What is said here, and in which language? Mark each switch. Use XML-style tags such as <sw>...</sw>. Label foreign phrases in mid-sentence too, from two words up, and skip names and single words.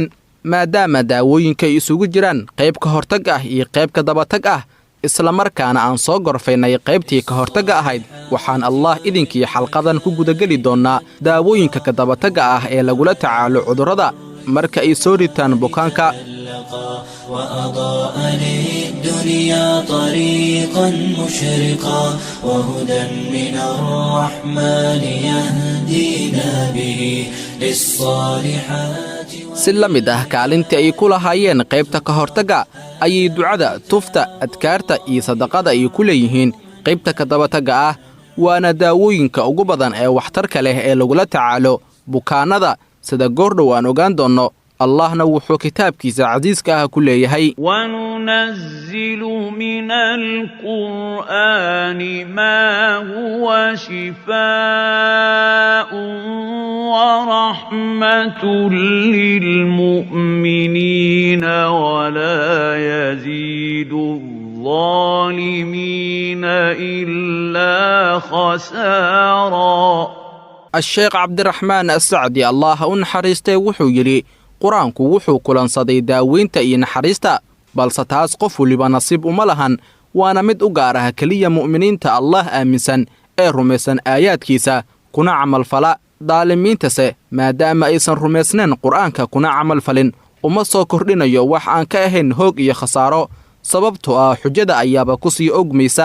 <so>maadaama daawooyinka ay isugu jiraan qayb ka hortag ah iyo qayb ka dabatag ah, isla markaana aan soo gorfaynay qaybtii ka hortagga ahayd, waxaan allah idinkii xalqadan ku gudageli doonnaa daawooyinka ka dabatagga ah ee lagula tacaalo cudurrada marka ay soo ritaan bukaanka.</so> <ar>وأضاء للدنيا طريقا مشرقا، وهدى من الرحمن يهدينا به للصالحات.</ar> <so>si la mid ah kaalintii ay ku lahaayeen qaybta ka hortagga ayay ducada, tufta, adkaarta iyo sadaqada ay ku leeyihiin qaybta ka dabatagga ah, waana daawooyinka ugu badan ee waxtarka leh ee lagula tacaalo bukaannada, sida goordhow aan ogaan doonno. allahna wuxuu kitaabkiisa casiiska ah ku leeyahay:</so> <ar>وننزل من القرآن ما هو شفاء ورحمة للمؤمنين ولا يزيد الظالمين إلا خسارا.</ar> <so>الشيخ عبد الرحمن السعدي الله naxariistay wuxuu yidhi qur-aanku wuxuu kulansaday daaweynta iyo naxariista, balse taas qof waliba nasiib uma lahan, waana mid u gaar ah keliya mu'miniinta allah aaminsan ee rumaysan aayaadkiisa kuna camalfala. daalimiintase maadaama aysan rumaysnayn qur'aanka kuna camalfalin, uma soo kordhinayo wax aan ka ahayn hoog iyo khasaaro, sababtoo ah xujada ayaaba ku sii ogmaysa.</so>